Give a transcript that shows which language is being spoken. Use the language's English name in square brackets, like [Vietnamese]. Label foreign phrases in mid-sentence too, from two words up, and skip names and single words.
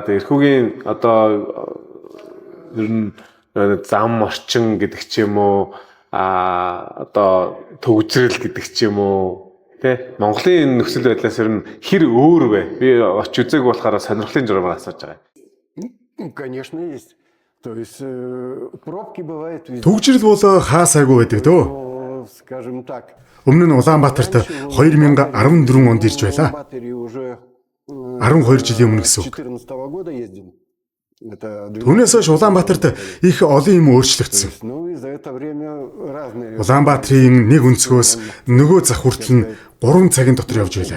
[Mongolian] Эрхүүгийн одоо ер нь зам орчин гэдэг ч юм уу одоо төгжрэл гэдэг ч юм уу тэ Монголын нөхцөл байдлаас ер нь хэр өөр вэ? Би очиж үзег болохоор сонирхлын журмаар асууж байгаа. [Russian] Конечно есть. То есть пробки бывают везде. [Mongolian] Төгжрэл бол хаа сайгүй байдаг дөө. [Russian] Скажем так. [Mongolian] Өмнө нь Улаанбаатарт 2014 онд ирж байлаа. 12 жилийн өмнө гэсэн үг. Түүнээс хойш Улаанбаатарт их олон юм өөрчлөгдсөн. Улаанбаатарын нэг өнцгөөс нөгөө зах хүртэл нь 3 цагийн дотор явж байлаа.